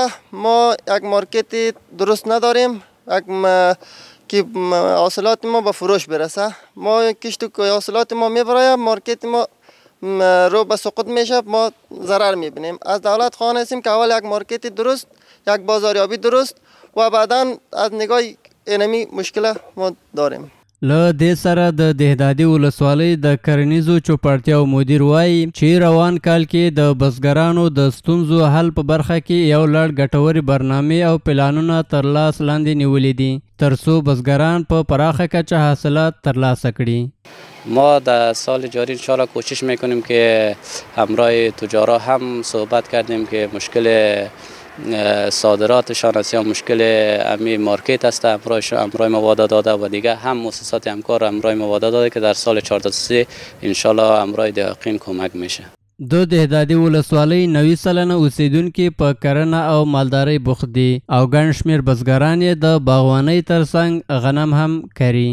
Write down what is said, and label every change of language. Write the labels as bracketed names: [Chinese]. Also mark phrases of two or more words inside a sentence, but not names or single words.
[Persian] ما یک مارکت درست نداریم که حاصلات ما به فروش برسه. ما کشت حاصلات ما میبره مارکت ما رو به سقوط میشه، ما ضرر میبینیم. از دولت خواهان هستیم که اول یک مارکت درست، یک بازاریابی درست و بعدا از نگاه اینمی مشکل ما داریم. [Pashto] له دې سره د دهدادي ولسوالۍ د کرنیزو چوپړتیاو مدیر وایي چې روان کال کې د بزګرانو د ستونزو حل په برخه کې یو لړ ګټورې برنامې او پلانونه تر لاس لاندې نیولي دي ترڅو بزګران په پراخه کچه حاصلات ترلاسه کړي. [Persian] ما در سال جاری انشاءالله کوشش میکنیم که همراه تجارا هم صحبت کردیم که مشکل صادراتشان است یا مشکل امی مارکت است، همراه ما وعده داده و دیگه هم مؤسسات همکار همراه ما وعده داده که در سال 14 انشاءالله همراه دقیقین کمک میشه. [Pashto] د دهدادي ولسوالۍ 90 سلنه اوسیدونکي په کرنه او مالدارۍ بوخت دي او ګڼ شمېر بزګران یې د باغوانۍ ترڅنګ غنم هم کري.